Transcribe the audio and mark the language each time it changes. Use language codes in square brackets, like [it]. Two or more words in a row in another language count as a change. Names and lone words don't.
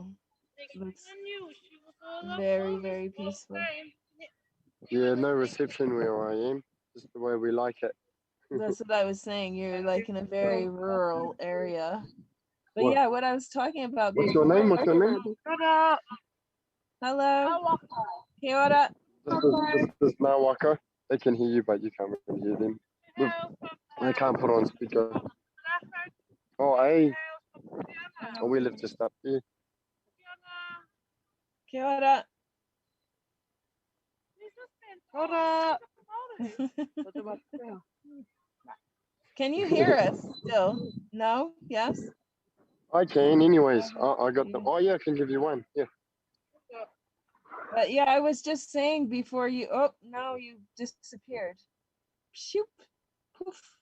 [en] Looks very, very peaceful. Yeah, no reception where I am. Just the way we like it. That's what I was saying. You're like in a very rural area. But What? yeah, what I was talking about What's your before. name? What's your name? Hello. [mi] Kia ora. [en] This is Nawaka. They can hear you, but you can't really hear them. I can't put on speaker. Oh, hey. Oh, we live just up here. [mi] Kia ora. Ora. [en] Can you hear us still? No? Yes? I can, anyways. I got the. Oh, yeah, I can give you one. Yeah. But yeah, I was just saying before you. Oh, now you disappeared. Shoop. Poof.